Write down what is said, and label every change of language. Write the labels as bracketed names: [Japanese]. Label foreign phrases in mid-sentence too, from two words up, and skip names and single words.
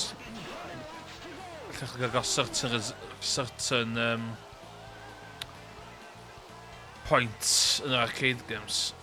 [Welsh] Allwch chi gael [English] certain points [Welsh] yn yr [English] arcade games.